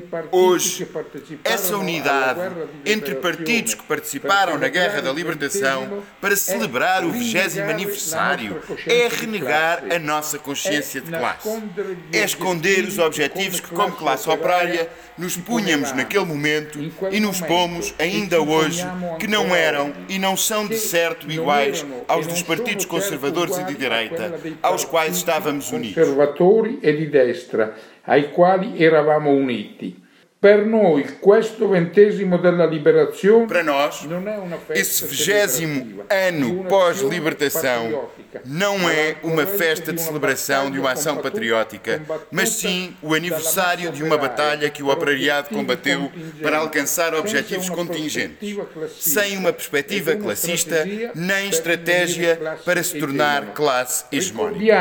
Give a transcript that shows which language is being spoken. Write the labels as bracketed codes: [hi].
[pt] hoje essa unidade entre partidos que participaram na Guerra da Libertação para celebrar o 20º aniversário é renegar a nossa consciência de classe. É esconder os objetivos que, como classe operária, nos punhamos naquele momento e nos pomos ainda hoje que não eram e não são de certo iguais aos dos partidos conservadores e de direita aos quais estávamos unidos. [it] Conservatori e di destra ai quali eravamo uniti. Per noi questo 20º della liberazione. [pt] Para nós, esse 20º ano pós-libertação não é uma festa de celebração de uma ação patriótica, mas sim o aniversário de uma batalha que o operariado combateu para alcançar objetivos contingentes, sem uma perspectiva classista nem estratégia para se tornar classe hegemónica.